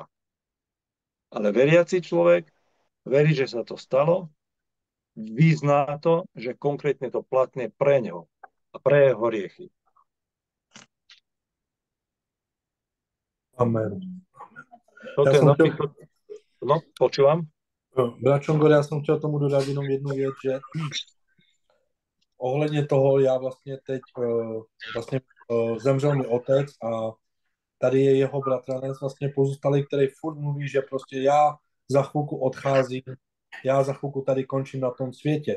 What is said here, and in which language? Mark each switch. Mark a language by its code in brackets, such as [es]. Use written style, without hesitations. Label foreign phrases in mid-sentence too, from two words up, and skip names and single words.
[sk] Ale veriaci človek verí, že sa to stalo, vyzná to, že konkrétne to platné pre ňo a pre jeho hriechy. Amen. Toto je napríklad... No, počúvam. Bračongor, [cs] já jsem chtěl tomu dodat jenom jednu věc, že ohledně toho já vlastně teď zemřel mi otec a tady je jeho bratranec vlastně pozůstalý, který furt mluví, že prostě já za chvilku odcházím, já za chvilku tady končím na tom světě.